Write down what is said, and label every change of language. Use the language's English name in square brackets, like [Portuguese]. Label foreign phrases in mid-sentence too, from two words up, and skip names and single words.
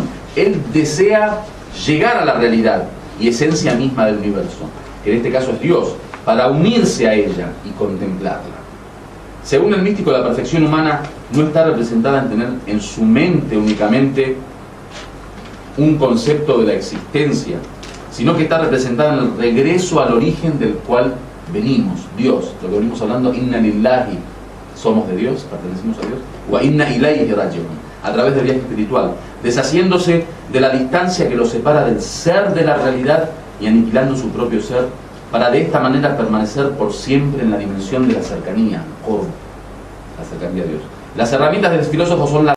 [Spanish] Él desea llegar a la realidad y esencia misma del universo, que en este caso es Dios, para unirse a ella y contemplarla. Según el místico, la perfección humana no está representada en tener en su mente únicamente un concepto de la existencia, sino que está representada en el regreso al origen del cual venimos, Dios. Lo que venimos hablando, [Arabic] إنا لله, [Spanish] somos de Dios, pertenecemos a Dios, [Arabic] وإنا إليه راجعون, [Spanish] a través del viaje espiritual, deshaciéndose de la distancia que lo separa del ser de la realidad y aniquilando su propio ser, para de esta manera permanecer por siempre en la dimensión de la cercanía, la cercanía a Dios. Las herramientas del filósofo son la